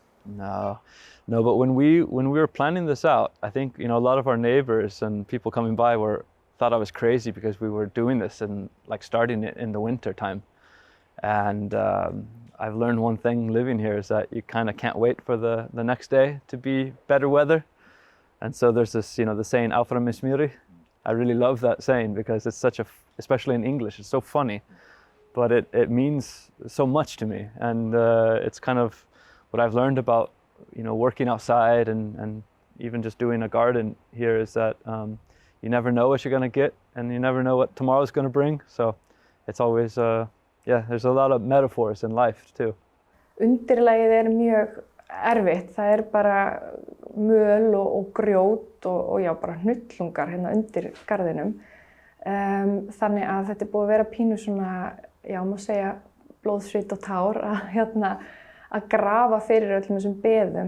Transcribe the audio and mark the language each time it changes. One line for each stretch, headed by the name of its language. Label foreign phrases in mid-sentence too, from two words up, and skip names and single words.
English: No, but when we were planning this out, I think a lot of our neighbors and people coming by thought I was crazy because we were doing this and starting it in the winter time. And I've learned one thing living here is that you kind of can't wait for the next day to be better weather. And so there's this, the saying,
Icelandic: Áfram með smjörið.
English: I really love that saying because it's especially in English, it's so funny, but it means so much to me. And it's kind of what I've learned about, working outside and even just doing a garden here is that you never know what you're going to get and you never know what tomorrow's going to bring. So it's always, yeah, there's a lot of metaphors in life too.
Icelandic: Undirlagið mjög erfitt. Það bara möl og grjót og já, bara hnullungar hérna undir garðinum. Þannig að þetta búið að vera pínu svona, já, má segja blóð, svit og tár að grafa fyrir öllum þessum beðum.